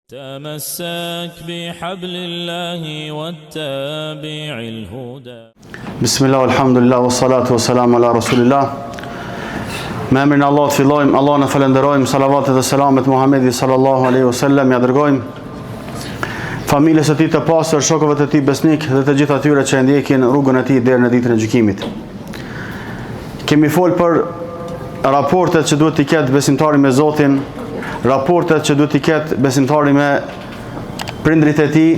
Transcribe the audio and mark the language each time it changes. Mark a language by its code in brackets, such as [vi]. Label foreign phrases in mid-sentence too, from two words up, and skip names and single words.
[ar] تمسك بحبل الله واتبع الهدى. بسم الله والحمد لله والصلاة والسلام على رسول الله. [sq] Me emrin e Allahut fillojmë, Allahun e falenderojmë, salavatet dhe selamet Muhamedit [ar] صلى الله عليه وسلم [sq] ja dërgojmë familjes së tij të pastër, shokëve të tij besnik dhe të gjithë atyre që ndjekin rrugën e tij deri në ditën e gjykimit. Kemi folë për raportet që duhet t'i ketë besimtari me Zotin, raportet që duhet t'i ketë besimtari me prindrit e tij.